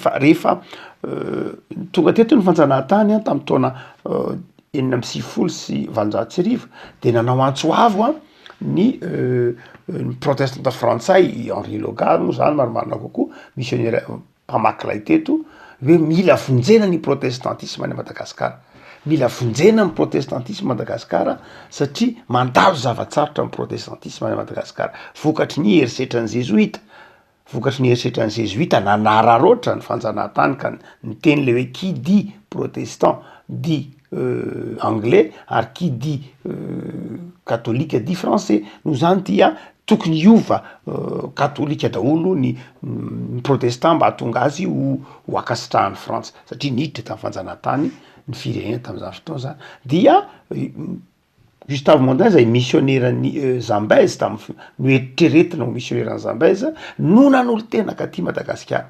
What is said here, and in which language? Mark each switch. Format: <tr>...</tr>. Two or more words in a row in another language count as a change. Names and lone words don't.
<mg>Fa rehefa tonga teto ny fanjanahantany tamin'ny taona 1970 de nanao antsoavo ny protestanta frantsay Henri Loga moa zany marimarina kokoa missionnaire mpamaky lay teto, hoe mila vonjena ny protestantisme any Madagasikara, mila vonjena ny protestantisme Madagasikara satria mandalo zavatsarotra ny protestantisme any Madagasikara. Vokatry ny herisetran'ny jesuita, vokatry ny herisetran'ny jesuita nanararoatra ny fanjanahantany ka ny teny le hoe</mg> <fr>qui dit protestant dit anglais,</fr> <mg>ary</mg> <fr>qui dit catholique dit français.</fr> <mg>No zany dia tokony hiova katolika daholo ny protestant mba hatonga azy ho ankasitrahan'ny Frantsa, satria niditra tamin'ny fanjanahantany ny firenena tamin'izany fotoana zany. Dia Gustave Mondin zay missionnaire ny Zambèze tamin'ny noeritreretina ho missionnaire ny Zambèze no nanolo tena katy Madagasikara.</mg>